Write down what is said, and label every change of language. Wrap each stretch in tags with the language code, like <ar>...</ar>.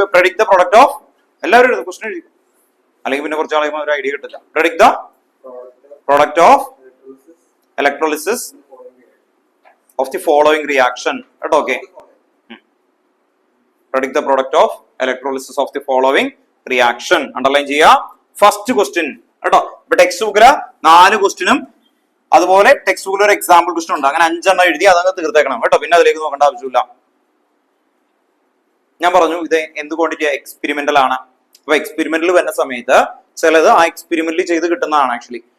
<en>predict the product of,</en> <ml>എല്ലാവരും എഴുതും question എഴുതി, അല്ലെങ്കിൽ പിന്നെ കുറച്ച് ആളുകൾ ഒരു ഐഡിയ കിട്ടില്ല.</ml> <en>predict the product of electrolysis of the following reaction</en> <ml>കേട്ടോ.</ml> <en>okay, predict the product of electrolysis of the following reaction</en> <ml>underline ചെയ്യുക. ഫസ്റ്റ് ക്വസ്റ്റ്യൻ കേട്ടോ. ഇപ്പൊ ടെക്സ്റ്റ് ബുക്കില് 4 ക്വസ്റ്റ്യനും അതുപോലെ ടെക്സ്റ്റ് ബുക്കിൽ ഒരു എക്സാമ്പിൾ ക്വസ്റ്റ്യൻ ഉണ്ട്. അങ്ങനെ 5 എണ്ണം എഴുതി അതങ്ങ് തീർത്തേക്കണം കേട്ടോ. പിന്നെ അതിലേക്ക് നോക്കേണ്ട ആവശ്യമില്ല. ഞാൻ പറഞ്ഞു ഇത് എന്ത് ക്വാണ്ടിറ്റി എക്സ്പെരിമെന്റൽ ആണ്. അപ്പൊ എക്സ്പെരിമെന്റൽ വരുന്ന സമയത്ത് ചിലത് ആ എക്സ്പെരിമെന്റിൽ ചെയ്ത് കിട്ടുന്നതാണ് ആക്ച്വലി.</ml>